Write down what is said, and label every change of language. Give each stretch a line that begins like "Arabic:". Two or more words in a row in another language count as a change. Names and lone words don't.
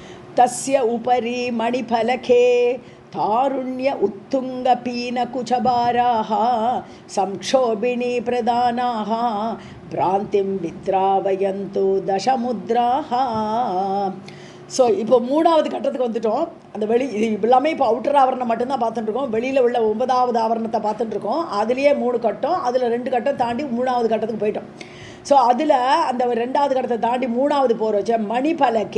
Sanskrit: तस्य उपरि मणिफलके तारुण्य उत्तुङ्गपीनकुचभाराः संक्षोभिणी प्रधानाः भ्रान्तिं विद्रावयन्तु दशमुद्राः.
Tamil: ஸோ இப்போ மூணாவது கட்டத்துக்கு வந்துட்டோம். அந்த இது எல்லாமே இப்போ அவுட்டர் ஆவரணம் மட்டும்தான் பார்த்துட்டுருக்கோம். வெளியில் உள்ள 9வது ஆவரணத்தை பார்த்துட்டுருக்கோம். அதுலேயே 3 கட்டம், அதில் 2 கட்டம் தாண்டி 3வது கட்டத்துக்கு போயிட்டோம். ஸோ அதில் அந்த 2வது கட்டத்தை தாண்டி 3வது போகிறோச்ச மணிபலக்கே.